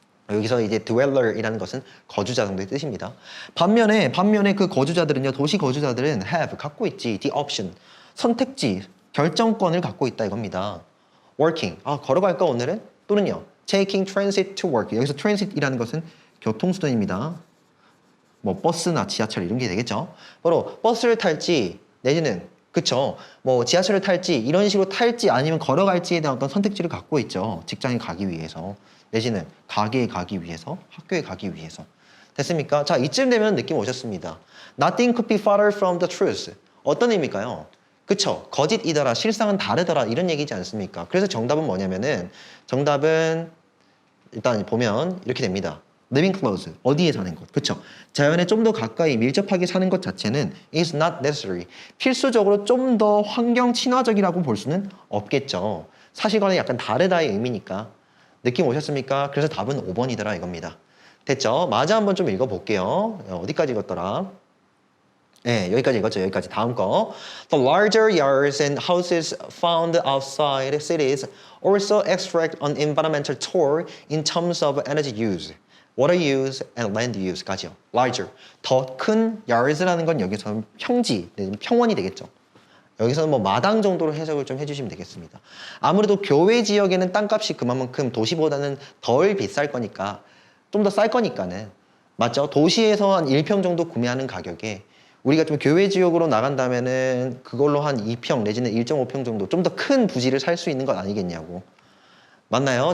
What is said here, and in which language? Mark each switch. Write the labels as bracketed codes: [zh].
[ko] 여기서 이제 dweller이라는 것은 거주자 정도의 뜻입니다. 반면에 그 거주자들은요, 도시 거주자들은 have 갖고 있지, [en] the option [ko] 선택지, 결정권을 갖고 있다 이겁니다. working 걸어갈까 오늘은? [en] 또는요, taking transit to work. [ko] 여기서 transit이라는 것은 교통수단입니다. 뭐 버스나 지하철 이런 게 되겠죠. 바로 버스를 탈지 내지는 그쵸. 뭐 지하철을 탈지 이런 식으로 탈지 아니면 걸어갈지에 대한 어떤 선택지를 갖고 있죠. 직장에 가기 위해서 내지는 가게에 가기 위해서 학교에 가기 위해서. 됐습니까? 자, 이쯤 되면 느낌 오셨습니다. [en] Nothing could be farther from the truth. [ko] 어떤 의미일까요? 그쵸. 거짓이더라. 실상은 다르더라. 이런 얘기지 않습니까? 그래서 정답은 뭐냐면은 정답은 일단 보면 이렇게 됩니다. [en] Living close. [ko] 어디에 사는 것. 그쵸. 자연에 좀 더 가까이 밀접하게 사는 것 자체는 [en] is not necessary. [ko] 필수적으로 좀 더 환경 친화적이라고 볼 수는 없겠죠. 사실과는 약간 다르다의 의미니까. 느낌 오셨습니까? 그래서 답은 5번이더라 이겁니다. 됐죠? 맞아 한번 좀 읽어볼게요. 어디까지 읽었더라? 네, 여기까지 읽었죠. 여기까지. 다음 거. [en] The larger yards and houses found outside cities also extract an environmental toll in terms of energy use, water use, and land use까지요. larger. [ko] 더 큰 yards라는 건 여기서 평지, 평원이 되겠죠. 여기서는 뭐 마당 정도로 해석을 좀 해주시면 되겠습니다. 아무래도 교외 지역에는 땅값이 그만큼 도시보다는 덜 비쌀 거니까 좀 더 쌀 거니까는 맞죠? 도시에서 한 1평 정도 구매하는 가격에 우리가 좀 교외 지역으로 나간다면은 그걸로 한 2평 내지는 1.5평 정도 좀 더 큰 부지를 살 수 있는 것 아니겠냐고. 맞나요?